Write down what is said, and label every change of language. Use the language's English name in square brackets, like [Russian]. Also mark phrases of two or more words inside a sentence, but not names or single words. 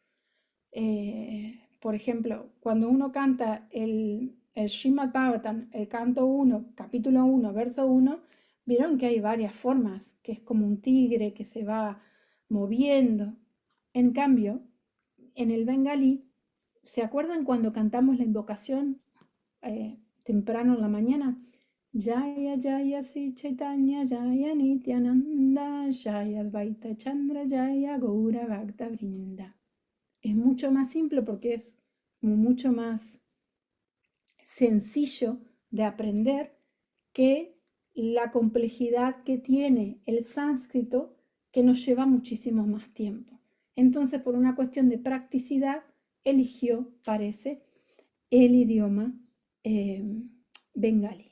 [Spanish] Por ejemplo, cuando uno canta el Srimad Bhagavatam, el canto 1, capítulo 1, verso 1, vieron que hay varias formas, que es como un tigre que se va moviendo. En cambio, en el bengalí, ¿se acuerdan cuando cantamos la invocación temprano en la mañana? [Bangla] জয় জয় শ্রী চৈতন্য জয় নিত্যানন্দ জয় অদ্বৈত চন্দ্র জয় গৌর ভক্ত বৃন্দ. [Spanish] Es mucho más simple porque es mucho más sencillo de aprender que la complejidad que tiene el sánscrito, que nos lleva muchísimo más tiempo. Entonces, por una cuestión de practicidad, eligió, parece, el idioma bengalí.